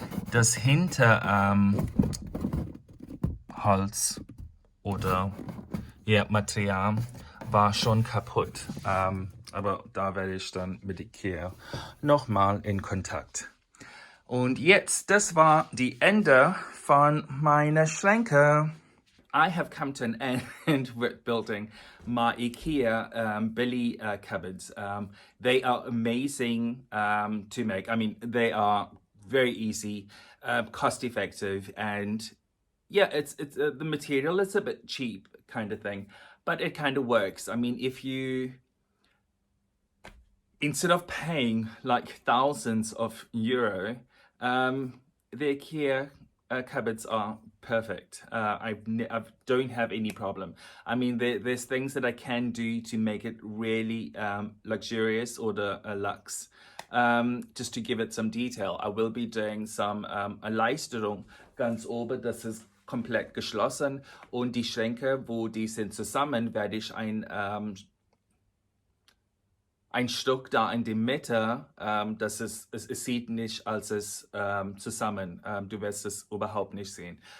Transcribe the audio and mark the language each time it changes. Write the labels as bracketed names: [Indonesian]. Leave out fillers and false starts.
[German] Das Hinterholz oder ja, Material war schon kaputt, aber da werde ich dann mit Ikea nochmal in Kontakt. Und jetzt, das war die Ende von meiner Schränke. [English] I have come to an end with building my Ikeabilly cupboards. They are amazing to make. I mean, they are very easy, cost effective, and yeah, it's the material is a bit cheap kind of thing, but it kind of works. I mean, if you, instead of paying like thousands of euro, the Ikea cupboards are perfect. I don't have any problem. I mean, there's things that I can do to make it really luxurious or the luxe. Just to give it some detail, I will be doing some [German] Erleichterung ganz oben, das ist komplett geschlossen, und die Schränke, wo die sind zusammen, werde ich ein ein Stück da in die Mitte, dass es sieht nicht, als es zusammen, du wirst es überhaupt nicht sehen.